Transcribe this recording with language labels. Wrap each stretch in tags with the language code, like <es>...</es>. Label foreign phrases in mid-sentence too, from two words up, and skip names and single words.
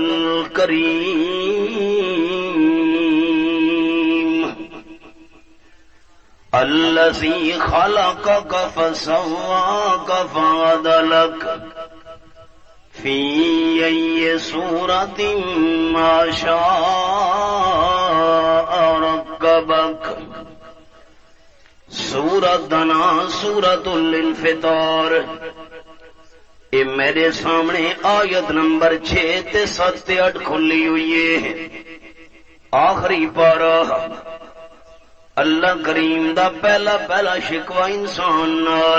<ar>الکریم الذی خلقک فسواک فعدلک فی ای صورت ما شاء رکبک.</ar> <pa>سورۃ دنا سورۃ الانفطار. یہ میرے سامنے آیت نمبر 6 تے 7 تے 8 کھلی ہوئی ہے. آخری پارہ اللہ کریم دا پہلا شکوہ انسان نال.</pa>